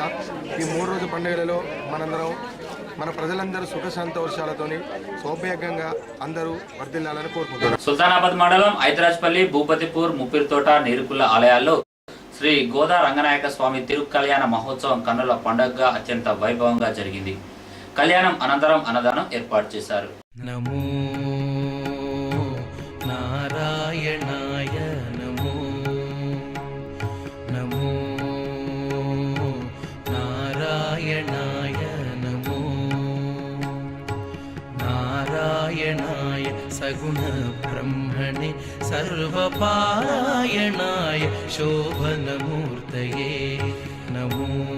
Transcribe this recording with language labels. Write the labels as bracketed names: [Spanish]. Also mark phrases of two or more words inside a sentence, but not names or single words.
[Telugu] ఈ 3 రోజుల పండుగలలో మనందరం మన ప్రజలందరూ సుఖ సంతోషాలతోని సౌభాగ్యంగా అందరూ వర్ధిల్లాలని కోరుకుంటున్నారు. సుల్తానాబాద్ మండలం ఐతరాజ్పల్లి, భూపతిపూర్, ముప్పిరితోట, నీరుకుల్ల ఆలయాల్లో శ్రీ గోదా రంగనాయక స్వామి తిరు కళ్యాణ మహోత్సవం కన్నుల పండుగగా అత్యంత వైభవంగా జరిగింది. కళ్యాణం అనంతరం అన్నదానం ఏర్పాటు చేశారు. [Sanskrit] నమో నారాయణాయ నమో నమో నారాయణాయ నమో सर्वपारायणाय शोभनमूर्तये नमो